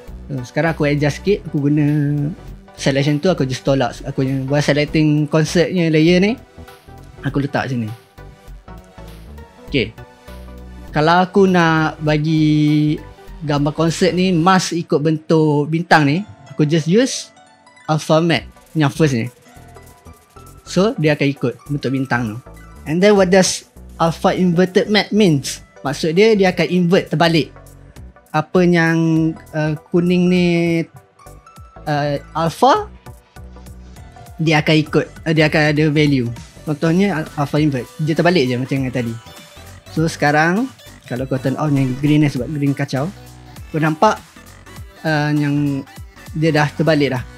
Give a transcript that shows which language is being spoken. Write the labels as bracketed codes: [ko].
[ms] So, sekarang aku adjust sikit, aku guna selection tu, aku just tolak, aku buat selecting konsepnya layer ni, aku letak sini. Okay, kalau aku nak bagi gambar konsep ni mask ikut bentuk bintang ni, aku just use alpha matte yang first ni. So dia akan ikut bentuk bintang tu. [en] And then what does alpha inverted matte means? [ms] Maksud dia akan invert, terbalik. Apa yang kuning ni alpha, dia akan ikut, dia akan ada value. Contohnya alpha invert, dia terbalik je macam yang tadi. So sekarang kalau kau turn on yang green ni, sebab green kacau, kau nampak yang dia dah terbalik dah.